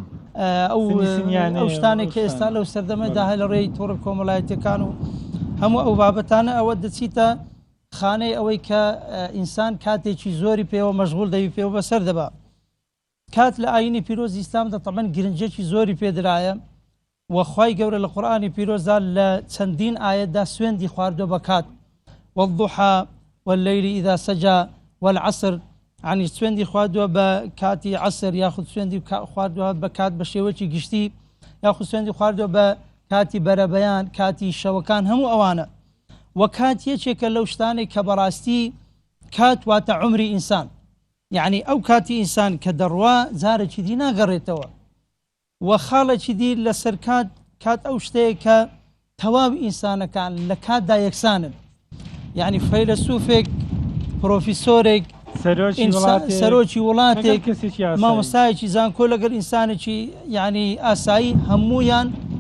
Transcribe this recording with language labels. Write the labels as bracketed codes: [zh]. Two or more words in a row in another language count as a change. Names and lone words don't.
[ckb] ئەو شتانێک کە ئێستا لەو سەردەمەدا هەیە لە ڕێی تۆڕە کۆمەڵایەتیەکان و هەموو ئەو بابەتانە ئەوە دەچیتە خانەی ئەوەی کە ئینسان کاتێکی زۆری پێوە مەشغول دەوی پێوە بەسەر دەبا کات لە ئاینی پیرۆزی ئیسلامدا تەمەن گرنجێکی زۆری پێدرایە وەخوای گەورە لە قورئانی پیرۆزدا لە چەندین ئاەتدا سوێندی خواردووە بە کات [ar] والضحى والليل إذا سجى [ckb] والعصر عنی سوێندی خواردووە بە کاتی عەسر یاخود سوێندی خواردووە بە کات بە شێوەیەکی گشتی یاخود سوێندی خواردووە بە کاتی بەرەبەیان کاتی شەوەکان هەموو ئەوانە و کات یەکێکە لەو شتانێک کە بەڕاستی کات واتە عمری ئینسان یعنی ئەو کاتی ئینسان کە دەڕوا جارێکی دی ناگەڕێتەوە و خاڵێکی دی لەسەر کات ئەو شتەیە کە تەواو ئینسانەکان لە کاتدا یەکسانن یعنی فەیلسوفێک پرۆفیسۆرێک سەرۆکی وڵاتێک مامۆستایەکی زانکۆ لەگەڵ ئینسانێکی یعنی ئاسایی هەموویان